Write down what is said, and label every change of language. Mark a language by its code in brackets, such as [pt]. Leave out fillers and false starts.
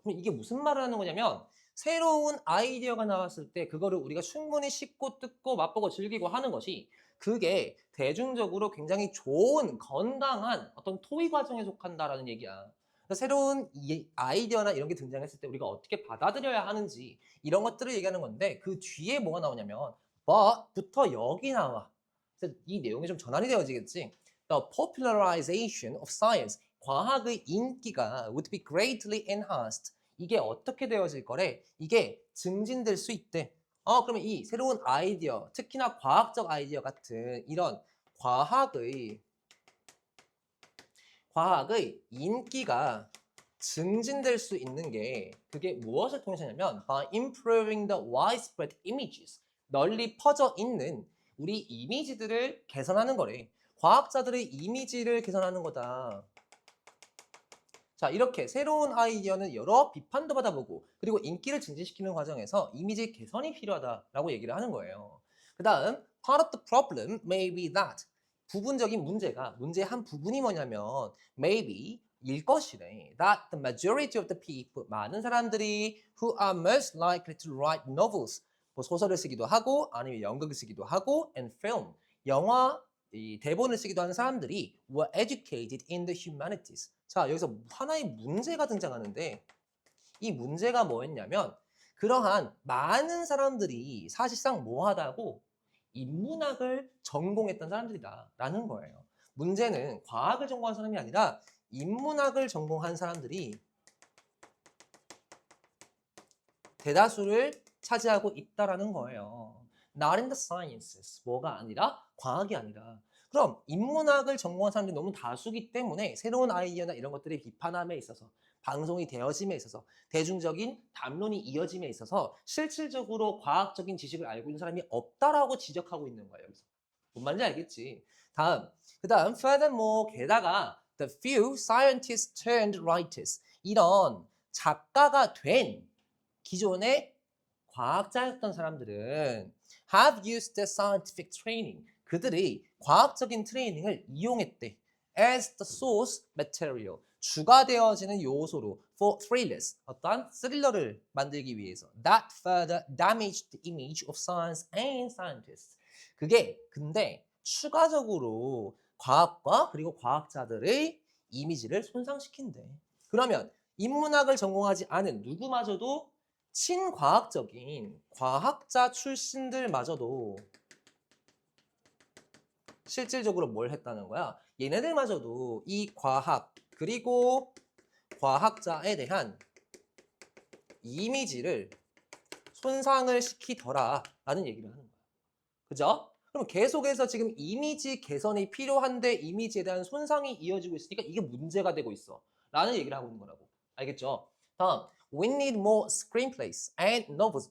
[ko] 그럼 이게 무슨 말을 하는 거냐면 새로운 아이디어가 나왔을 때 그거를 우리가 충분히 씹고 뜯고 맛보고 즐기고 하는 것이 그게 대중적으로 굉장히 좋은 건강한 어떤 토의 과정에 속한다라는 얘기야. 그래서 새로운 아이디어나 이런 게 등장했을 때 우리가 어떻게 받아들여야 하는지 이런 것들을 얘기하는 건데 그 뒤에 뭐가 나오냐면 but부터 여기 나와. 그래서 이 내용이 좀 전환이 되어지겠지. [en] The popularization of science. [ko] 과학의 인기가 [en] would be greatly enhanced. [ko] 이게 어떻게 되어질 거래? 이게 증진될 수 있대. 그러면 이 새로운 아이디어, 특히나 과학적 아이디어 같은 이런 과학의 인기가 증진될 수 있는 게 그게 무엇을 통해서냐면 [en] by improving the widespread images. [ko] 널리 퍼져 있는 우리 이미지들을 개선하는 거래. 과학자들의 이미지를 개선하는 거다. 자, 이렇게 새로운 아이디어는 여러 비판도 받아보고 그리고 인기를 증진시키는 과정에서 이미지 개선이 필요하다라고 얘기를 하는 거예요. 그 다음 [en] part of the problem may be that [ko] 부분적인 문제의 한 부분이 뭐냐면 [en] maybe [ko] 일 것이래. [en] That the majority of the people [ko] 많은 사람들이 [en] who are most likely to write novels [ko] 뭐 소설을 쓰기도 하고 [en] 아니면 연극을 쓰기도 하고 and film [ko] 영화 이 대본을 쓰기도 하는 사람들이 [en] were educated in the humanities. [ko] 자, 여기서 하나의 문제가 등장하는데 이 문제가 뭐였냐면 그러한 많은 사람들이 사실상 뭐하다고 인문학을 전공했던 사람들이다라는 거예요. 문제는 과학을 전공한 사람이 아니라 인문학을 전공한 사람들이 대다수를 차지하고 있다라는 거예요. [en] Not in the sciences. [ko] 뭐가 아니라 과학이 아니라. 그럼 인문학을 전공한 사람들이 너무 다수기 때문에 새로운 아이디어나 이런 것들이 비판함에 있어서 방송이 되어짐에 있어서 대중적인 담론이 이어짐에 있어서 실질적으로 과학적인 지식을 알고 있는 사람이 없다라고 지적하고 있는 거예요. 여기서. 뭔 말인지 알겠지? [en] 그다음 furthermore [ko] 게다가 [en] the few scientists turned writers [ko] 이런 작가가 된 기존의 과학자였던 사람들은 [en] have used their scientific training. [ko] 그들이 과학적인 트레이닝을 이용했대. [en] as the source material. [ko] 주가 되어지는 요소로 [en] for thrillers. [ko] 어떠한 스릴러를 만들기 위해서. [en] That further damaged the image of science and scientists. [ko] 그게 근데 추가적으로 과학과 그리고 과학자들의 이미지를 손상시킨대. 그러면 인문학을 전공하지 않은 누구마저도 친과학적인 과학자 출신들마저도 실질적으로 뭘 했다는 거야? 얘네들마저도 이 과학 그리고 과학자에 대한 이미지를 손상을 시키더라라는 얘기를 하는 거야. 그죠? 그럼 계속해서 지금 이미지 개선이 필요한데 이미지에 대한 손상이 이어지고 있으니까 이게 문제가 되고 있어. 라는 얘기를 하고 있는 거라고. 알겠죠? 다음, [en] we need more screenplays and novels.